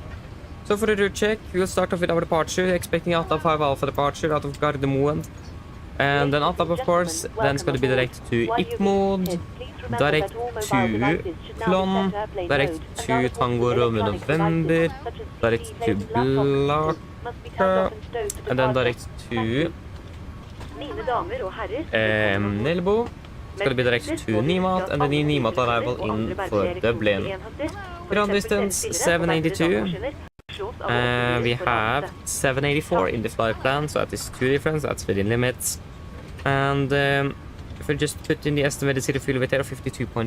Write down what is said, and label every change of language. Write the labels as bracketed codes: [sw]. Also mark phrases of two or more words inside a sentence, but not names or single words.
[en] So for the route check, we'll start off with our departure, expecting Alta 5 Alpha departure out of Gardermoen. And then Alta, of course, then it's going to be direct to Ikmod, direct to Klon, direct to Tango Romeo November, direct to Blaka, and then direct to [no] Mine damer og herrer, [en] Nelbo. It's going to be direct to Nimat, and then the Nimat arrival in for Dublin. Ground distance 782. We have 784 in the flight plan, so that is 2 difference, that's within limits. And if we just put in the estimated city fuel weight there of 52.5,